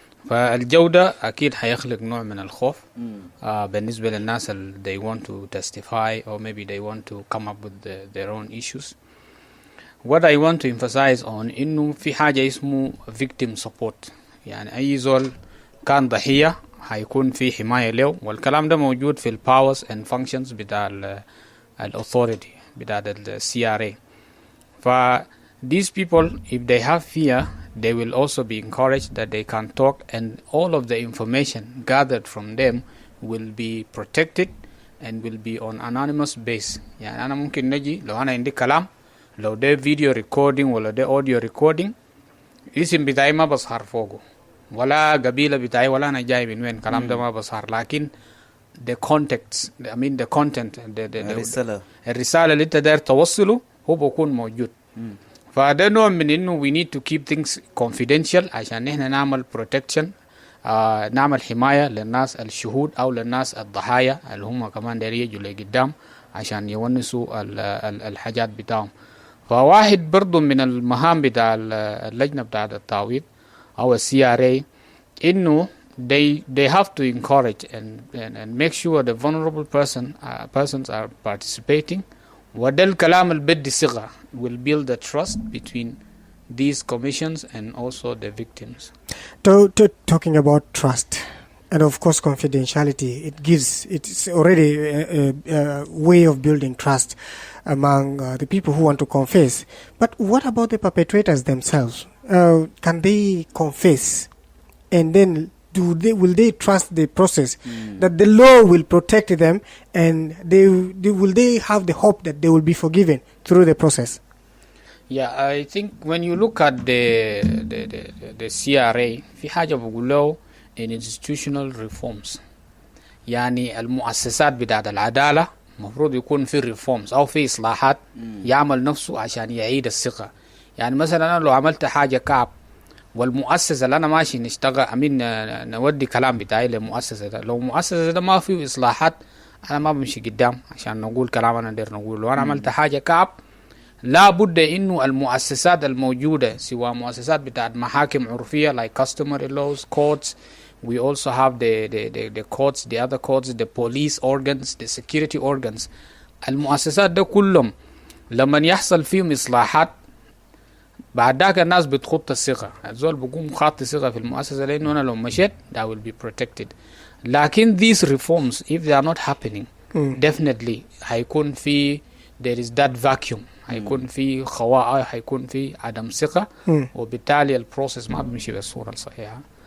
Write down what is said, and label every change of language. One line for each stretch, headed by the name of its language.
Arabic: فالجودة أكيد حيخلق نوع من الخوف بالنسبة للناس اللي
English: they want to testify or maybe they want to come up with their own issues. What I want to emphasize on
Arabic: إنه في حاجة اسمه
English: victim support.
Arabic: يعني أي زول كان ضحية حيكون في حماية له، والكلام ده موجود في
English: powers and functions
Arabic: بتاع authority بتاع CRA.
English: these people, if they have fear, they will also be encouraged that they can talk, and all of the information gathered from them will be protected and will be on anonymous base.
Arabic: يعني أنا ممكن نجي لو أنا عندي كلام، لو ده video recording ولا ده audio recording، اسم بتاعي ما بظهر فوقه، ولا قبيلة بتاعي، ولا أنا جاي من وين، كلام ده ما بظهر، لكن
English: the contents, I mean the content,
Arabic: الرسالة اللي أنت داير توصله هو بيكون موجود. فده نوع من إنه
English: we need to keep things confidential
Arabic: عشان نحن نعمل protection، نعمل حماية للناس الشهود أو للناس الضحايا اللي هم كمان دايرين يجوا لقدام عشان يونسوا الحاجات بتاعهم. فواحد برضو من المهام بتاع اللجنة بتاع التعويض أو CRA إنه
English: they have to encourage and make sure the vulnerable persons are participating.
Arabic: وده الكلام اللي بدي صيغة
English: will build the trust between these commissions and also the victims. Talking about trust and of course confidentiality, it's already a way of building trust among the people who want to confess. But what about the perpetrators themselves? Can they confess, and then will they trust the process that the law will protect them, and will they have the hope that they will be forgiven through the process? Yeah, I think when you look at the CRA
Arabic: في حاجة بقول له
English: in institutional reforms.
Arabic: يعني المؤسسات بتاعت العدالة المفروض يكون في reforms أو في إصلاحات يعمل نفسه عشان يعيد الثقة. يعني مثلا أنا لو عملت حاجة كعب والمؤسسة اللي أنا ماشي نشتغل نودي كلام بتاعي للمؤسسة ده، لو مؤسسة ده ما فيه إصلاحات أنا ما بمشي قدام عشان نقول كلام أنا دير نقول. لو أنا عملت حاجة كعب لا بد إنه المؤسسات الموجودة سواء مؤسسات بتاعت محاكم عرفية
English: like customary laws, courts, we also have the courts, the other courts, the police organs, the security organs.
Arabic: المؤسسات ده كلهم لما يحصل فيهم إصلاحات بعد ذاك الناس بتخط الثقة. الزول بقوم خاط الثقة في المؤسسة لأنه أنا لو مشيت
English: that will be protected. لكن these reforms if they are not happening definitely
Arabic: هيكون في
English: there is that vacuum.
Arabic: هيكون في خواء، هيكون في عدم ثقة، وبالتالي البروسيس ما بيمشي بالصورة الصحيحة.